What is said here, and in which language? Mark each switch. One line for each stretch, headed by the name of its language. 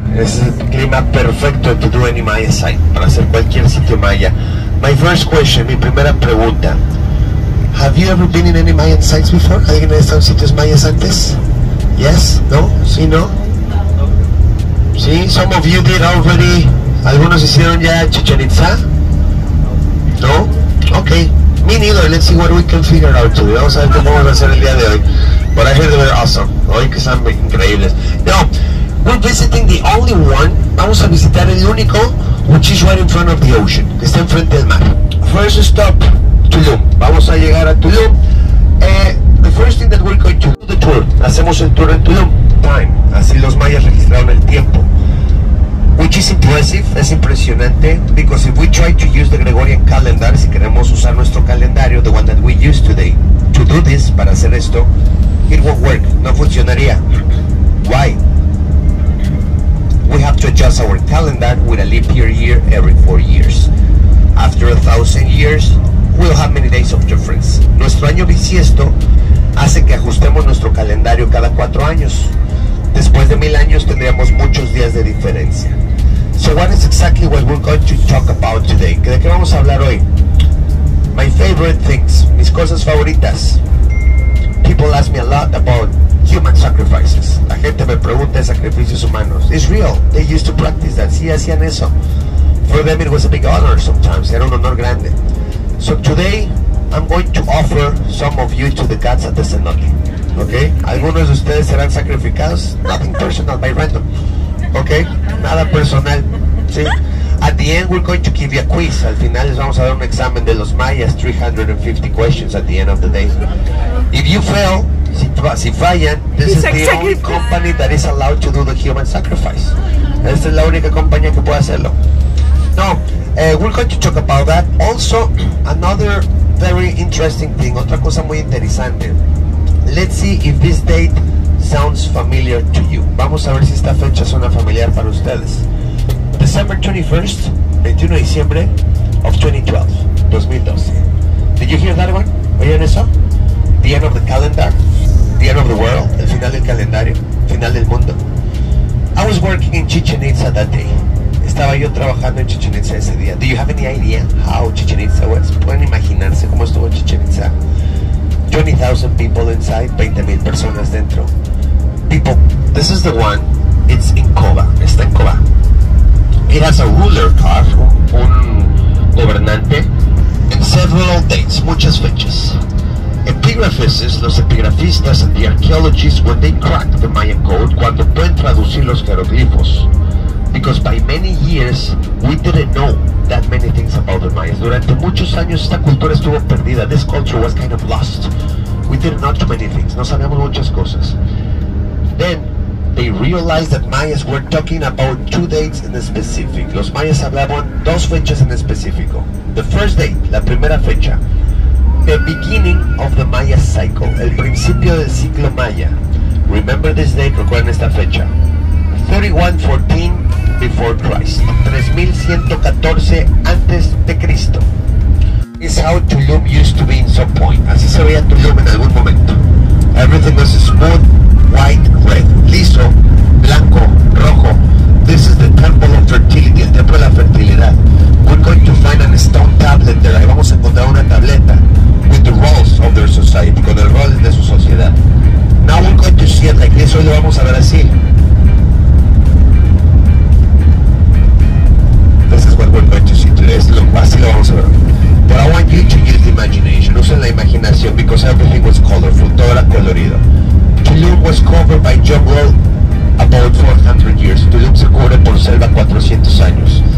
Spanish: Es el clima perfecto
English: to do any Maya site,
Spanish: para hacer cualquier sitio maya.
English: My first question,
Spanish: mi primera pregunta.
English: Have you ever been in any Mayan sites before?
Spanish: ¿Alguien ha estado en sitios mayas antes?
English: Yes? No?
Spanish: ¿Sí? ¿No? ¿Sí?
English: Some of you did already.
Spanish: ¿Algunos hicieron ya Chichen Itza?
English: ¿No? Okay. Me neither. Let's see what we can figure out today.
Spanish: Vamos a ver qué podemos hacer el día de hoy.
English: But I heard they were awesome.
Spanish: Hoy que están increíbles.
English: No, we're visiting the only one.
Spanish: Vamos a visitar el único,
English: which is right in front of the ocean,
Spanish: que está enfrente del mar.
English: First stop, Tulum.
Spanish: Vamos a llegar a Tulum.
English: The first thing that we're going to do the tour.
Spanish: Hacemos el tour en Tulum. Time. Así los mayas registraron el tiempo.
English: Which is impressive,
Spanish: es impresionante,
English: because if we try to use the Gregorian calendar,
Spanish: si queremos usar nuestro calendario,
English: the one that we use today, to do this,
Spanish: para hacer esto,
English: it won't work,
Spanish: no funcionaría.
English: Why? We have to adjust our calendar with a leap year every 4 years. After 1,000 years, we'll have many days of difference.
Spanish: Nuestro año bisiesto hace que ajustemos nuestro calendario cada 4 años. Después de 1000 años tendríamos muchos días de diferencia.
English: So what is exactly what we're going to talk about today?
Spanish: ¿De qué vamos a hablar hoy?
English: My favorite things,
Spanish: mis cosas favoritas.
English: People ask me a lot about human sacrifices.
Spanish: La gente me pregunta de sacrificios humanos.
English: It's real. They used to practice that.
Spanish: Sí, hacían eso.
English: For them it was a big honor sometimes.
Spanish: Era un honor grande.
English: So today I'm going to offer some of you to the gods at the cenote. Okay?
Spanish: Algunos de ustedes serán sacrificados.
English: Nothing personal, by random. Okay?
Spanish: Nada personal.
English: ¿Sí? At the end we're going to give you a quiz.
Spanish: Al final les vamos a dar un examen de los mayas.
English: 350 questions at the end of the day. If you fail,
Spanish: si fallan,
English: this is the only company that is allowed to do the human sacrifice.
Spanish: Esta es la única compañía que puede hacerlo.
English: No, we're going to talk about that. Also, another very interesting thing,
Spanish: otra cosa muy interesante.
English: Let's see if this date sounds familiar to you.
Spanish: Vamos a ver si esta fecha suena familiar para ustedes.
English: December 21st,
Spanish: 21 de diciembre
English: of 2012. Did you hear that one?
Spanish: ¿Oyeron eso?
English: The end of the calendar, the end of the world,
Spanish: el final del calendario, final del mundo.
English: I was working in Chichen Itza that day.
Spanish: Estaba yo trabajando en Chichen Itza ese día.
English: Do you have any idea how Chichen Itza was?
Spanish: ¿Pueden imaginarse cómo estuvo Chichen Itza?
English: 20,000 people inside,
Spanish: 20,000 personas dentro.
English: People, this is the one, it's in Coba,
Spanish: está en Coba.
English: It has a ruler car,
Spanish: un gobernante,
English: and several dates,
Spanish: muchas fechas.
English: Epigraphists,
Spanish: los epigrafistas
English: and the archaeologists, when they crack the Mayan code,
Spanish: cuando pueden traducir los jeroglifos,
English: because by many years we didn't know that many things about the Mayas.
Spanish: Durante muchos años esta cultura estuvo perdida.
English: This culture was kind of lost. We didn't know too many things.
Spanish: No sabíamos muchas cosas.
English: Then they realized that Mayas were talking about 2 dates in specific.
Spanish: Los Mayas hablaban 2 fechas en específico.
English: The first date,
Spanish: la primera fecha.
English: The beginning of the Maya cycle,
Spanish: el principio del ciclo Maya.
English: Remember this date,
Spanish: recuerden esta fecha.
English: 3114 before Christ.
Spanish: 3114 antes de Cristo.
English: Is how Tulu'um used to be in some point.
Spanish: Así se veía Tulu'um en algún momento.
English: Everything was smooth, white, red.
Spanish: Liso, blanco, rojo.
English: This is the temple of fertility,
Spanish: el templo de la fertilidad.
English: We're going to find a stone tablet there.
Spanish: Ahí vamos a encontrar una tableta
English: with the roles of their society,
Spanish: con el rol de su sociedad.
English: Now we're going to see it like this.
Spanish: Hoy lo vamos a ver así.
English: This is what we're going to see today.
Spanish: Así lo vamos a ver.
English: But I want you to use the imagination.
Spanish: Usen la imaginación,
English: because everything was colorful.
Spanish: Todo era colorido.
English: Tulum was covered by jungle about 400 years.
Spanish: Tulum se cubre por selva 400 años.